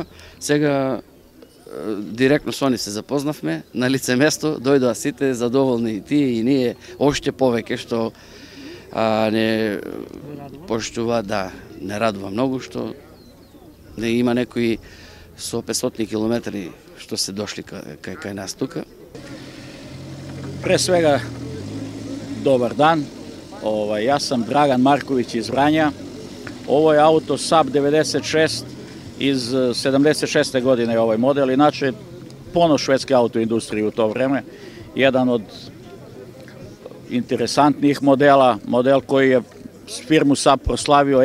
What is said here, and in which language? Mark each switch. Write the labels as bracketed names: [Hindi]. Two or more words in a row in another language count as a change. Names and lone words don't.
[Macedonian] Сега директно со нив се запознавме на лице место, дојдоа сите задоволни и тие и ние оште повеќе што не поштува, не радува многу што не има некои со 500 километри што се дошли кај нас тука. [Serbian] Pre svega, dobar dan. Ja sam Dragan Marković iz Vranja. Ovo je auto Saab 96 iz 76. godine je ovaj model. Inače, ponos švedske autoindustrije u to vreme. Jedan od interesantnijih modela, model koji je firmu Saab proslavio.